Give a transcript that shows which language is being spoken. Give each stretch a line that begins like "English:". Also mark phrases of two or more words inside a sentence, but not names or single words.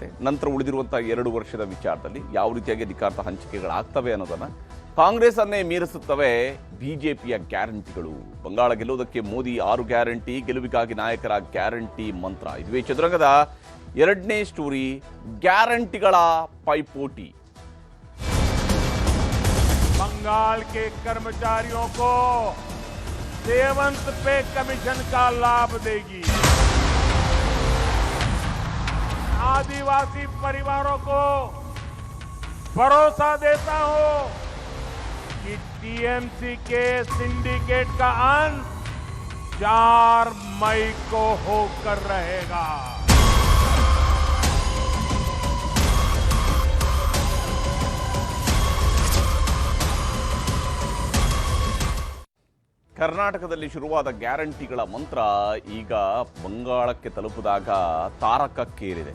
Kannada: ನಂತರ ಉಳಿದಿರುವಂಥ 2 ವರ್ಷದ ವಿಚಾರದಲ್ಲಿ ಯಾವ ರೀತಿಯಾಗಿ ಅಧಿಕಾರದ ಹಂಚಿಕೆಗಳಾಗ್ತವೆ ಅನ್ನೋದನ್ನು ಕಾಂಗ್ರೆಸ್ ಅನ್ನೇ ಮೀರಿಸುತ್ತವೆ ಬಿಜೆಪಿಯ ಗ್ಯಾರಂಟಿಗಳು. ಬಂಗಾಳ ಗೆಲ್ಲುವುದಕ್ಕೆ ಮೋದಿ 6 ಗ್ಯಾರಂಟಿ, ಗೆಲುವಿಗಾಗಿ ನಾಯಕರ ಗ್ಯಾರಂಟಿ ಮಂತ್ರ. ಇದುವೇ ಚದುರಂಗದ 2ನೇ ಸ್ಟೋರಿ, ಗ್ಯಾರಂಟಿಗಳ ಪೈಪೋಟಿ.
Hindi: बंगाल के कर्मचारियों को सेवंत पे कमीशन का लाभ देगी। आदिवासी परिवारों को भरोसा देता हूं कि टीएमसी के सिंडिकेट का अंत 4 मई को होकर रहेगा।
Kannada: ಕರ್ನಾಟಕದಲ್ಲಿ ಶುರುವಾದ ಗ್ಯಾರಂಟಿಗಳ ಮಂತ್ರ ಈಗ ಬಂಗಾಳಕ್ಕೆ ತಲುಪಿದಾಗ ತಾರಕಕ್ಕೇರಿದೆ.